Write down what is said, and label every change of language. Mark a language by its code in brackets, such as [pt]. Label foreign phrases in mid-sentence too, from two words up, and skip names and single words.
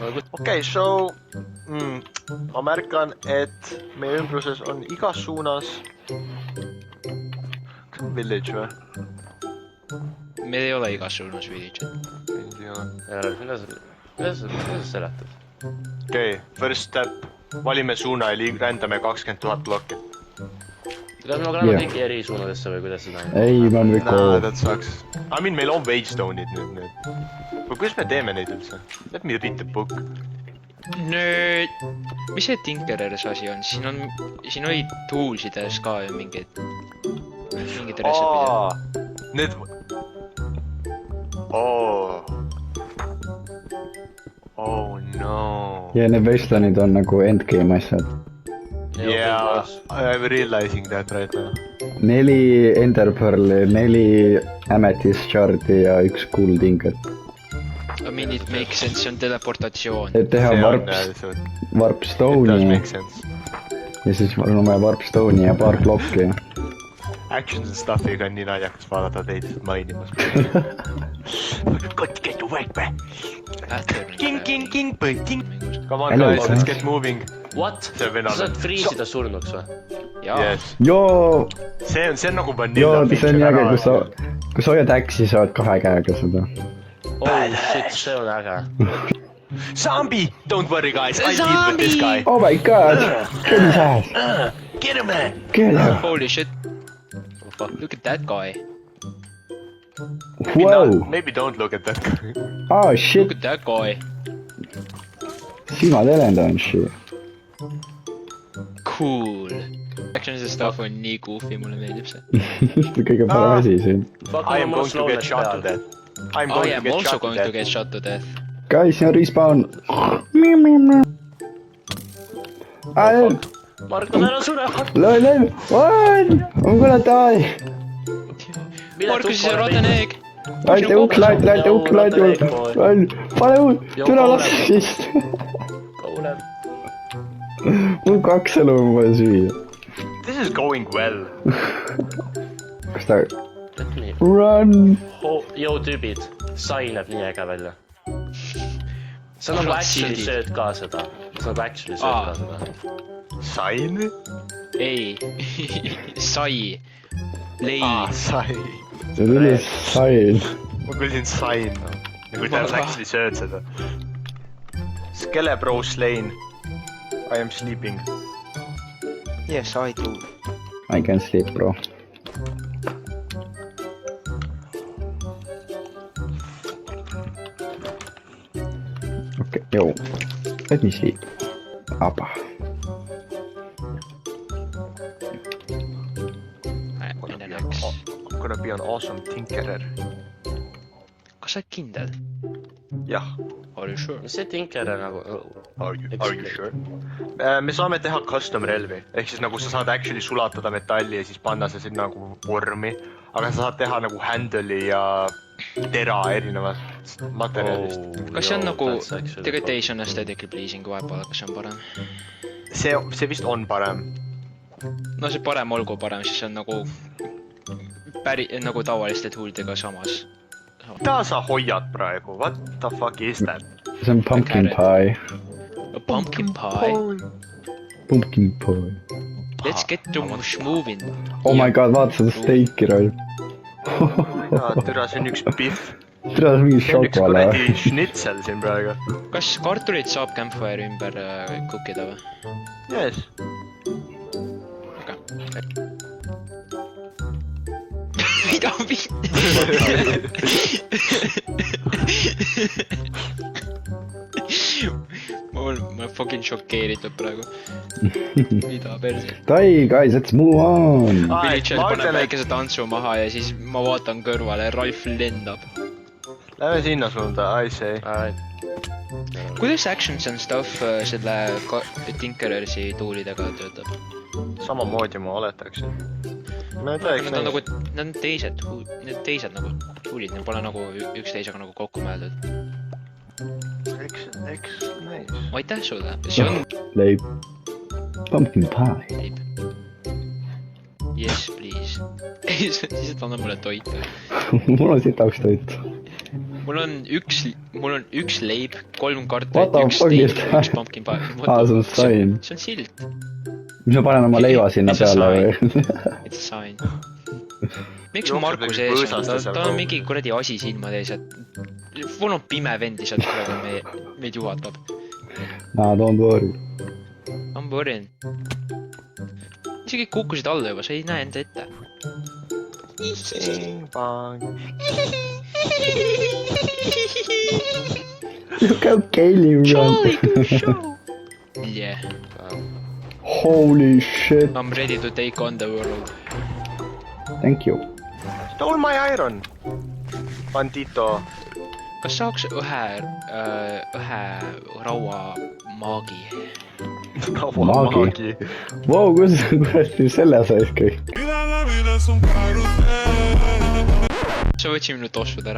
[et] Okei, so ma märkan, et meie ümbruses on igas suunas. Kas on village või? Meil ei ole igas suunas village. Ei ole. Kuidas sa seletad? Okei, [en] first step. [et] Valime suuna ja rändame 20 000 blokki. Kas me oleme kõik eri suunadesse või kuidas seda on? Ei, ma on kõik [en] Nah, that sucks. I mean, [et] meil on wavestone'id nüüd. Või kuidas me teeme neid üldse? [en] Let me read the book. [et] Nüüd, mis see Tinkerers asi on? Siin olid toolsides ka ju mingid resepid. [en] Need... Oh no. [et] ja need wastelandid on nagu endgame asjad. [en] Yeah, I'm realizing that right now. [et] 4 enderpearli, 4 amethyst shardi ja 1 [en] gold ingot. I mean it makes sense, [et] see on teleportatsioon. Et teha [en] warp stone'i [et] ja siis mul on vaja [en] warp stone'i [et] ja paar blokki. [en] Actions and stuff'iga [et] on nii naljakas vaadata teid mainimas. [en] Got get away, bro. King. Come on guys, let's get moving. What? [et] Sa saad freezida surnuks või? [en] Yes. [et] Joo! See on nagu vanilla. Joo, see on nii äge, kui sa hoiad äksi, saad 2 käega seda. [en] Oh shit, [et] see on äge. [en] Zombie! Don't worry guys, I deal with this guy. Oh my god! Get his ass! Get him man! Get him! Holy shit. Look at that guy. Wow! Maybe don't look at that guy. Oh Look shit! at that guy. [et] Silmad helendavad shit. Cool. [en] Actions and stuff [et] on nii goofy, mulle meeldib see. Kõige parem asi siin. [en] I am going to get shot to death. I am also going to get shot to death. Guys, [et] siin on respawn. Marko, ära sure! [en] Lol, I'm gonna die! [et] Markus, siis on rotten egg. Laite uks, pane uus, türa las siis. Mul 2 elu on vaja süüa. [en] This is going well. [et] Kas ta... Run! Joo tüübid, sai näeb nii äge välja. Sa nagu actually sööd ka seda. Sain? Ei. Sai. Lei. Sai. See on üles sain. Ma kuulsin sain. Nagu ta actually sööd seda. [en] Skelebro slain. I am sleeping. Yes, I do. I can sleep, bro. Okay, yo. Let me sleep. Apa. I'm gonna be an awesome tinkerer. [et] Kas sa oled kindel? Jah. [en] Are you sure? [et] Mis see tinkerer nagu... [en] Are you sure? [et] Me saame teha custom relvi. Ehk siis nagu sa saad actually sulatada metalli ja siis panna see sinna nagu vormi. Aga sa saad teha nagu handle'i ja tera erinevast materjalist. Kas see on nagu... Tegelikult ei, see on [en] aesthetically pleasing [et] vahepeal, kas see on parem? See vist on parem. No see parem olgu parem, siis see on nagu... nagu tavaliste toolidega samas. Mida sa hoiad praegu? [en] What the fuck is that? [et] See on [en] pumpkin pie. A pumpkin pie? Pumpkin pie. Let's get to moving. Oh my god, [et] vaata seda steiki roll. Türa, see on üks pihv. Türa, see on mingi See on üks šokolaad. kuradi schnitzel siin praegu. Kas kartulit saab campfire ümber cookida või? [en] Yes. [et] Mida vitt? Ma olen fucking šokeeritud praegu. Mida perse? [en] Die, guys, let's move on! [et] Villager paneb väikese tantsu maha ja siis ma vaatan kõrvale, Ralf lendab. Lähme sinna suunda, [en] I say. [et] Kuidas [en] actions and stuff [et] selle Tinkerersi toolidega töötab? Samamoodi ma oletaksin. Nad on teised nagu toolid, need pole nagu üksteisega nagu kokku mõeldud. Eks, nice. Aitäh sulle, see on [en] Leib. Pumpkin pie. [et] leib. [en] Yes, please. [et] Lihtsalt anna mulle toitu. mul on sitaks toit. Mul on üks leib, 3 [en] What [et] kartulit, [en] the [et] 1 [en] fuck is [et] steak, [en] that? [et] 1 [en] pumpkin pie. [et] See on sain. See on silt. Mis ma panen oma leiva sinna [en] It's a [et] peale või? [en] It's a sign. [et] Miks Jookseb Markus mingi ees on? põõsaste seal Ta on kaugel. mingi kuradi asi silmade ees, et mul on pime vend lihtsalt kuradi meid juhatab. [en] Nah, don't worry. [et] Ma võrin. Isegi kukkusid alla juba, sa ei näe enda ette. [en] Bing bang. Look how Kaylee run. Yeah, Holy shit. I'm ready to take on the world. Thank you. Stole my iron. Bandito. [et] Kas saaks ühe raua maagi? Maagi. Vau, kuidas selle sais kõik? Sa võtsid minu tossud ära.